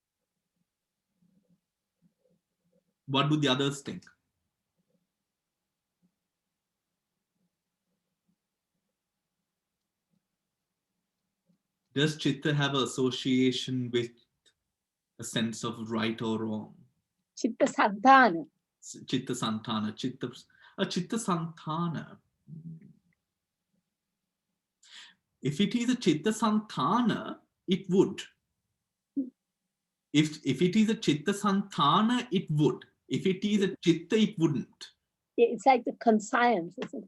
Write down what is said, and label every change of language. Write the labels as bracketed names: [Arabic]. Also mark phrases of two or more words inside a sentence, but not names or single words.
[English] What do the others think? Does Chitta have an association with a sense of right or wrong? [Pali] Chitta Santana. Chitta Santana. Chitta Santana. [English] If it is a [Pali] Chitta Santana, [English] it would. If it is a [Pali] Chitta Santana, [English] it would. If it is a Chitta, it wouldn't. Yeah, it's like the conscience, isn't it?